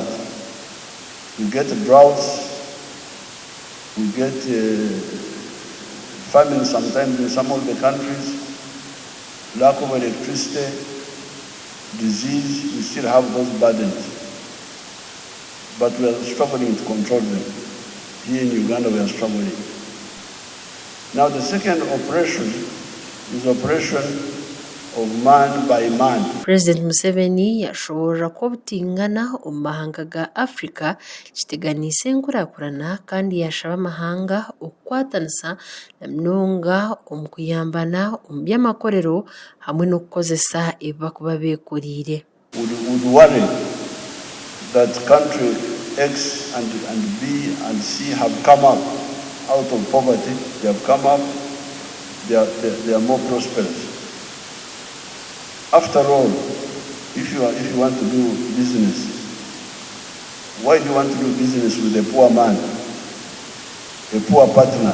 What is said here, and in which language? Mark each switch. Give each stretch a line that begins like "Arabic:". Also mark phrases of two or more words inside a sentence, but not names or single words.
English: We get droughts, we get famine sometimes in some of the countries, lack of electricity, disease, we still have those burdens. But we are struggling to control them. Here in Uganda, we are struggling. Now the second operation is operation of man by man.
Nyankole: President Museveni yashobora ko butingana omu mahanga ga Africa kiteganisa enkurakurana kandi yashaba amahanga okukwatanisa na munonga omu kuyambana omu by'amakorero hamwe n'okukozesa ebi bakuba beekoriire.
English: Would worry that country X and B and C have come up out of poverty. They have come up, they are more prosperous. After all, if you want to do business, why do you want to do business with a poor man, a poor partner?